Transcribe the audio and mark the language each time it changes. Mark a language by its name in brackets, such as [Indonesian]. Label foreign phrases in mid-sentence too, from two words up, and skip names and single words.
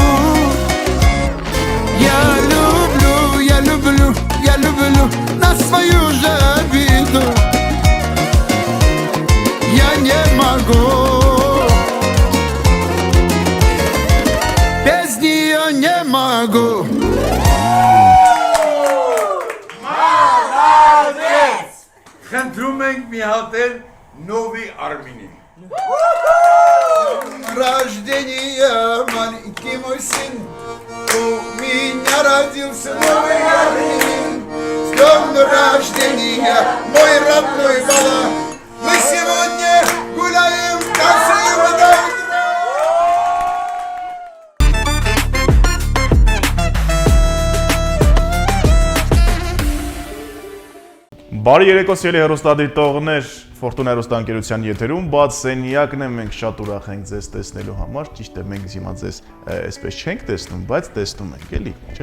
[Russian] Я люблю на свою же беду. Я не могу. Без нее не могу. [Armenian] Խնդրում ենք մի հատ էլ Նովի Արմինին։ [Russian] Рождение, маленький мой сын, у меня родился новый Армин. С днем рождения, мой родной Бала. Мы сегодня гуляем, танцуем до утра. [Armenian] Բարի երեկո սիրելի հեռուստադիտողներ, Ֆորտունա հեռուստաընկերության եթերում բաց սենյակն է, մենք շատ ուրախ ենք ձեզ տեսնելու համար, ճիշտ է, մենք հիմա ձեզ այսպես չենք տեսնում, բայց տեսնում ենք, էլի, չէ՞։